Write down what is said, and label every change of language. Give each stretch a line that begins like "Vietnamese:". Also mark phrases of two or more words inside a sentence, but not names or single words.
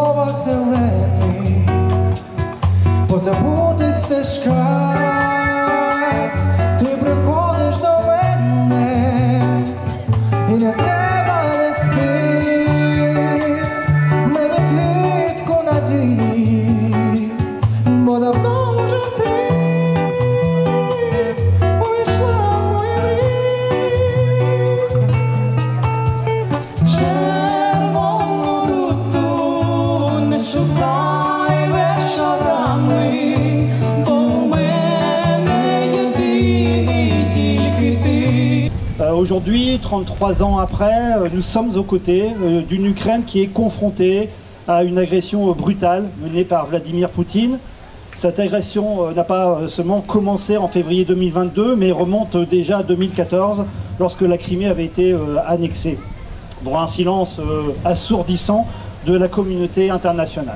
Ukrainian: дорог зелений, по забутих стежках ти приходиш до мене, і не треба нести мені квітку надії, бо давно вже ти увійшла в мої мрії. Червону руту не шукай вечорами, бо в мене єдиний тільки ти.
French: Aujourd'hui, 33 ans après, nous sommes aux côtés d'une Ukraine qui est confrontée à une agression brutale menée par Vladimir Poutine. Cette agression n'a pas seulement commencé en février 2022, mais remonte déjà à 2014, lorsque la Crimée avait été annexée, dans un silence assourdissant de la communauté internationale.